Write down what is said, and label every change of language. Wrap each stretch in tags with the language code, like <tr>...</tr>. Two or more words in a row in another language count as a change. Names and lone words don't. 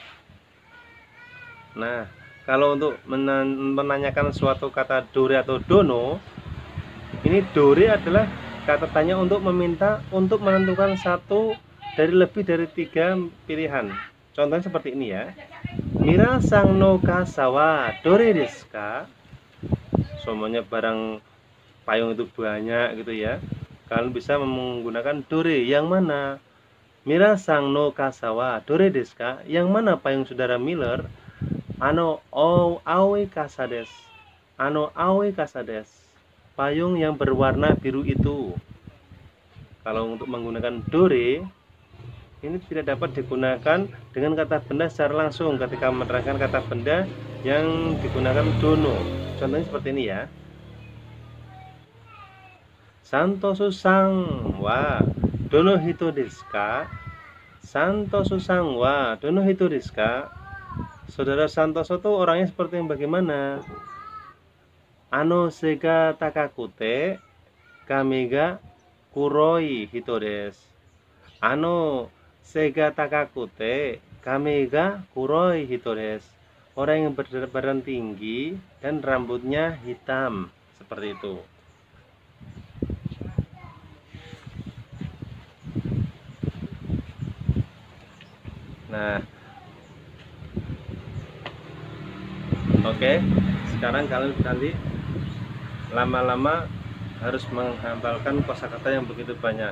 <id>Nah, kalau untuk menanyakan suatu kata dore atau dono, ini dore adalah kata tanya untuk meminta untuk menentukan satu dari lebih dari 3 pilihan. Contohnya seperti ini ya.</id> <ja>ミラーさんの傘はどれですか?</ja> <id>Semuanya barang payung itu banyak gitu ya. Kalian bisa menggunakan dore, yang mana?</id> <ja>ミラーさんの傘はどれですか?</ja> <id>Yang mana payung saudara Miller?</id> <ja>青い傘です。青い傘です.</ja> <id>Payung yang berwarna biru itu. Kalau untuk menggunakan dore, ini tidak dapat digunakan dengan kata benda secara langsung ketika menerangkan kata benda yang digunakan dono. Contohnya seperti ini ya.</id> <ja>サントスさんはどの人ですか? サントスさんはどの人ですか?</ja> <id>Saudara Santoso itu orangnya seperti yang bagaimana?</id> <ja>背が高くて髪が黒い人です. 背が高くて髪が黒い人です.</ja> <id>Orang yang berbadan tinggi dan rambutnya hitam. Seperti itu. Nah, oke, sekarang kalian nanti lama-lama harus menghafalkan kosakata yang begitu banyak.</id>